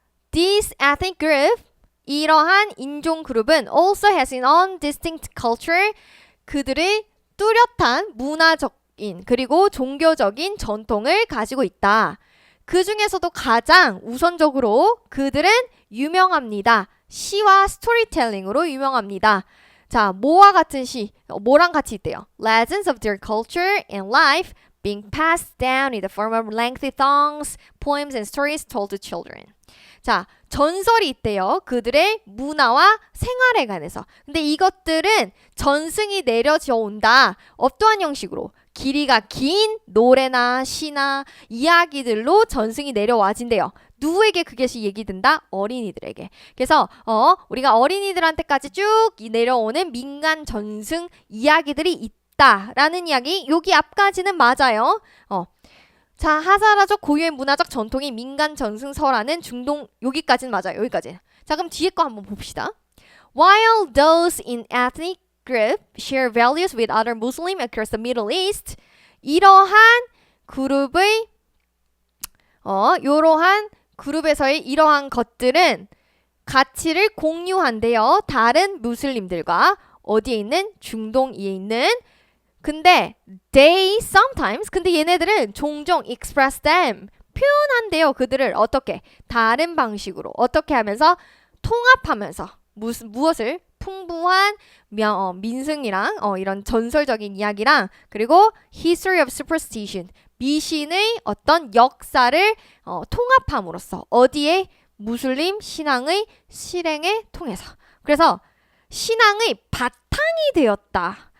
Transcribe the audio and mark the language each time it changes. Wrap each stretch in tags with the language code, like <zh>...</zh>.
<en>This ethnic group,</en> <ko>이러한 인종 그룹은</ko> <en>also has an own distinct culture,</en> <ko>그들의 뚜렷한 문화적인 그리고 종교적인 전통을 가지고 있다. 그 중에서도 가장 우선적으로 그들은 유명합니다. 시와 스토리텔링으로 유명합니다. 자, 뭐와 같은 시, 뭐랑 같이 있대요?</ko> <en>Legends of their culture and life being passed down in the form of lengthy songs, poems and stories told to children.</en> <ko>자, 전설이 있대요. 그들의 문화와 생활에 관해서. 근데 이것들은 전승이 내려져 온다. 어떠한 형식으로? 길이가 긴 노래나 시나 이야기들로 전승이 내려와진대요. 누구에게 그것이 얘기된다? 어린이들에게. 그래서 우리가 어린이들한테까지 쭉 내려오는 민간 전승 이야기들이 있다라는 이야기. 여기 앞까지는 맞아요. 자, 하사라족 고유의 문화적 전통이 민간 전승설하는 중동 여기까지는 맞아요. 여기까지. 자, 그럼 뒤에 거 한번 봅시다.</ko> <en>While those in ethnic group share values with other Muslim across the Middle East,</en> <ko>이러한 그룹의 이러한 그룹에서의 이러한 것들은 가치를 공유한대요. 다른 무슬림들과 어디에 있는 중동에 있는 근데</ko> <en>they sometimes</en> <ko>근데 얘네들은 종종</ko> <en>express them</en> <ko>표현한대요. 그들을 어떻게 다른 방식으로 어떻게 하면서 통합하면서 무엇을 풍부한 민승이랑 이런 전설적인 이야기랑 그리고</ko> <en>history of superstition</en> <ko>미신의 어떤 역사를 통합함으로써 어디에 무슬림 신앙의 실행에 통해서 그래서 신앙의 바탕이 되었다.</ko>